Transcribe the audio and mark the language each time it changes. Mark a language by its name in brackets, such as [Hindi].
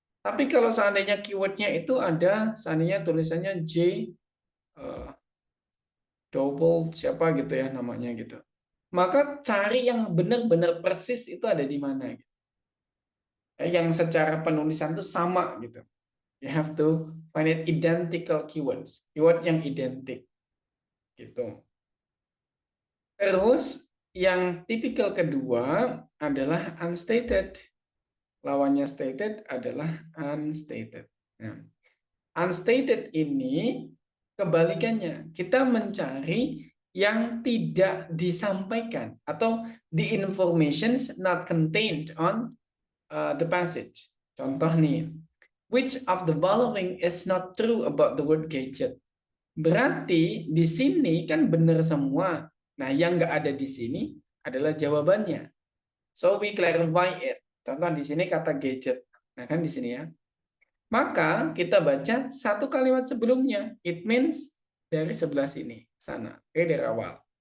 [Indonesian] Tapi kalau seandainya keywordnya itu ada, seandainya tulisannya J, double siapa gitu ya namanya gitu. Maka cari yang benar-benar persis itu ada di mana. Gitu. Yang secara penulisan itu sama gitu. [English] You have to find it identical keywords. [Indonesian] Keyword yang identik. Gitu. Terus yang tipikal kedua adalah unstated. Lawannya stated adalah unstated. Nah, unstated ini kebalikannya. Kita mencari yang tidak disampaikan atau [English] the informations not contained on the passage. [Indonesian] Contoh nih, [English] which of the following is not true about the word gadget? [Indonesian] Berarti di sini kan benar semua. Nah, yang nggak ada di sini adalah jawabannya. [English] So we clarify it. [Indonesian] Contoh di sini kata gadget. Nah, kan di sini ya. Maka kita baca satu kalimat sebelumnya. [English] It means [Indonesian] dari sebelah sini, sana. Oke, dari awal.